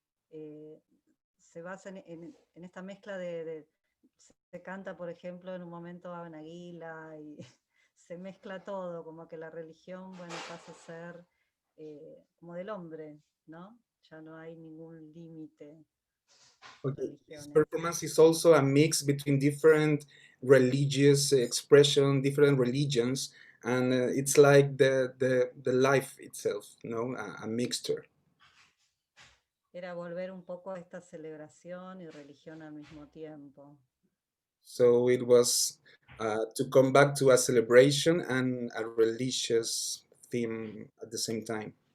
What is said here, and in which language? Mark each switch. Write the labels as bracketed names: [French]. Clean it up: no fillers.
[Spanish] Se basa en esta mezcla se canta, por ejemplo, en un momento Ave Aguila, y se mezcla todo, como que la religión, bueno, pasa a ser como del hombre, ¿no? Ya no hay ningún límite. [English] Okay. This performance is also a mix between different religious expression, different religions, and it's like the life itself, no? A mixture. [Spanish] Era volver un poco a esta celebración y religión al mismo tiempo. [English] So it was to come back to a celebration and a religious theme at the same time.